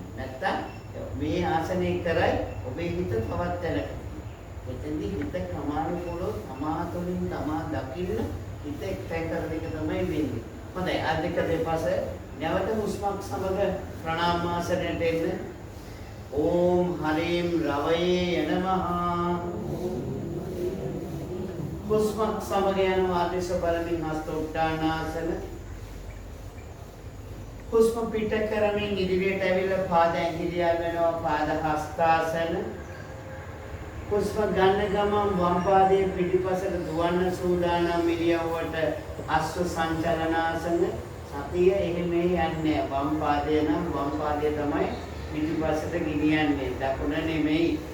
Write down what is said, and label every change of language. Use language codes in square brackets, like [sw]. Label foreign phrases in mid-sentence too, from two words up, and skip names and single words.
[si] නැත්තම් මේ ආසනය කරයි ඔබේ හිත තවත් තැනකට. එතෙන්දී හිත ක්‍රමානුකූලව තමා තුළින් තමා දකින්න හිත එක්තැන් කරන එක තමයි වෙන්නේ. හොඳයි අද දෙක දෙපස නැවත හුස්මක් සමග ප්‍රාණායාමාසනයට එන්න. [sa] ओम हरीम रवये नमः [si] හුස්ම සමග යන ආදේශ බලමින් හස්ත උත්තානාසන හුස්ම පිට කරමින් ඉදිරියට ඇවිල්ලා පාද ඇඟිලි අල්ලනවා පාද හස්තාසන හුස්ම ගන්න ගමන් වම් පාදයේ පිටිපසට දුවන්න සූදානම් ඉරියව්වට අශ්ව සංචලනාසන සතිය එහෙම යන්නේ වම් පාදය නම් වම් පාදය තමයි පිටිපස්සට ගෙනියන්නේ දකුණ නෙමෙයි